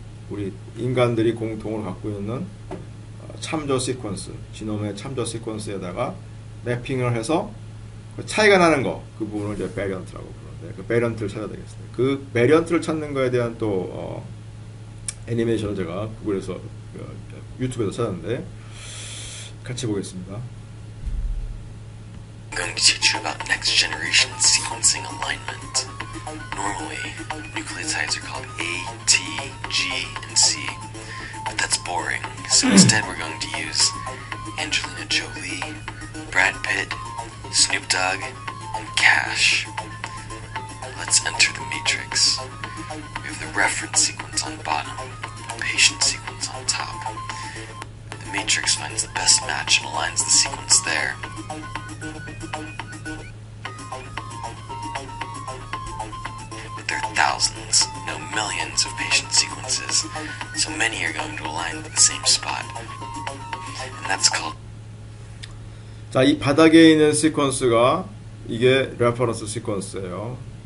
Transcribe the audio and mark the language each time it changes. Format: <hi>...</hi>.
<ko>우리 인간들이 공통으로 갖고 있는 참조 시퀀스, 지놈의 참조 시퀀스에다가 매핑을 해서 그 차이가 나는 거, 그 부분을 이제 베리언트라고 부르는데 그 베리언트를 찾아야 되겠습니다. 그 베리언트를 찾는 거에 대한 또 애니메이션을 제가 구글에서 유튜브에서 찾았는데 같이 보겠습니다.</ko> <en>I'm going to teach you about next generation sequencing alignment. Normally, nucleotides are called A, T, G, and C, but that's boring, so instead we're going to use Angelina Jolie, Brad Pitt, Snoop Dogg, and Cash. Let's enter the matrix. We have the reference sequence on bottom, the patient sequence on top. The matrix finds the best match and aligns the sequence there. But there are thousands, no millions of patient sequences, so many are going to align to the same spot. And that's called.</en> <ko>자, 이 바닥에 있는 시퀀스가 이게 레퍼런스 시퀀스예요.</ko>